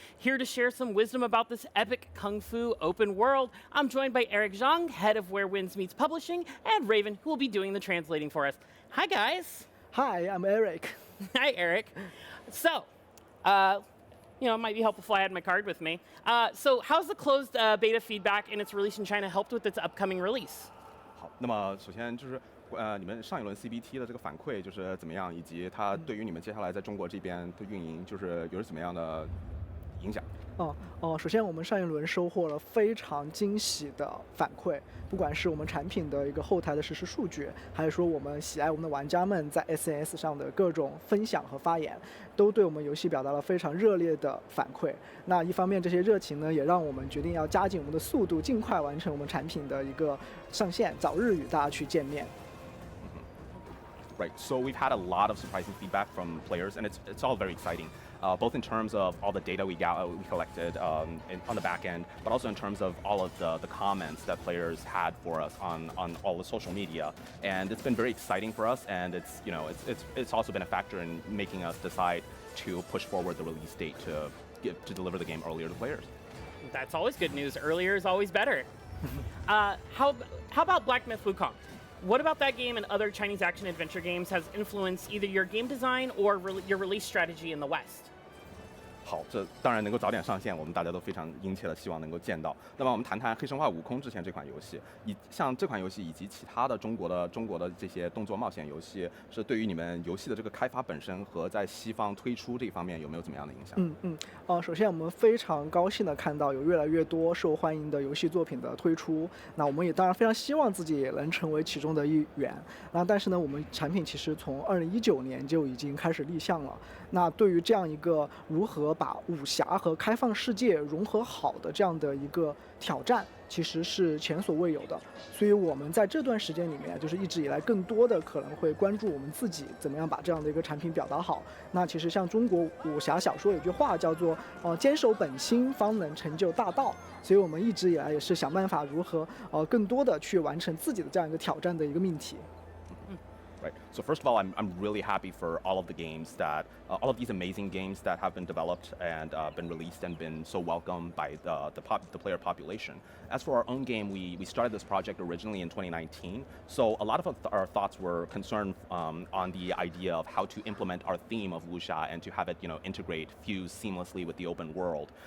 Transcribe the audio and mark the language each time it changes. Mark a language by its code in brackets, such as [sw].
[en] Here to share some wisdom about this epic kung fu open world, I'm joined by Eric Zhang, head of Where Winds Meets Publishing, and Raven, who will be doing the translating for us. Hi, guys. Hi, I'm Eric. Hi, Eric. So, it might be helpful if I had my card with me. So how's the closed beta feedback and its release in China helped with its upcoming release? [zh] 好，那么首先就是你们上一轮 CBT 的这个反馈就是怎么样，以及它对于你们接下来在中国这边的运营就是有怎么样的影响？首先我们上一轮收获了非常惊喜的反馈，不管是我们产品的一个后台的实时数据，还是说我们喜爱我们的玩家们在 SNS 上的各种分享和发言，都对我们游戏表达了非常热烈的反馈。那一方面这些热情呢，也让我们决定要加紧我们的速度，尽快完成我们产品的一个上线，早日与大家去见面。 [en] Right. So we've had a lot of surprising feedback from players, and it's all very exciting. Both in terms of all the data we collected on the back end, but also in terms of all of the comments that players had for us on all the social media. And it's been very exciting for us, and it's also been a factor in making us decide to push forward the release date to deliver the game earlier to players. That's always good news. Earlier is always better. How about Black Myth Wukong? What about that game and other Chinese action-adventure games has influenced either your game design or your release strategy in the West? [zh] 好，这当然能够早点上线，我们大家都非常殷切的希望能够见到。那么我们谈谈《黑神话：悟空》之前这款游戏，像这款游戏以及其他的中国的这些动作冒险游戏，是对于你们游戏的这个开发本身和在西方推出这方面有没有怎么样的影响？首先我们非常高兴的看到有越来越多受欢迎的游戏作品的推出，那我们也当然非常希望自己也能成为其中的一员。但是呢，我们产品其实从2019年就已经开始立项了。那对于这样一个如何把武侠和开放世界融合好的这样的一个挑战，其实是前所未有的。所以我们在这段时间里面，就是一直以来更多的可能会关注我们自己怎么样把这样的一个产品表达好。那其实像中国武侠小说有句话叫做坚守本心，方能成就大道。所以我们一直以来也是想办法如何更多的去完成自己的这样一个挑战的一个命题。 [en] Right. So first of all, I'm really happy for all of the games that, all of these amazing games that have been developed and been released and been so welcomed by the player population. As for our own game, we started this project originally in 2019. So a lot of our thoughts were concerned on the idea of how to implement our theme of wuxia and to have it, integrate, fuse seamlessly with the open world.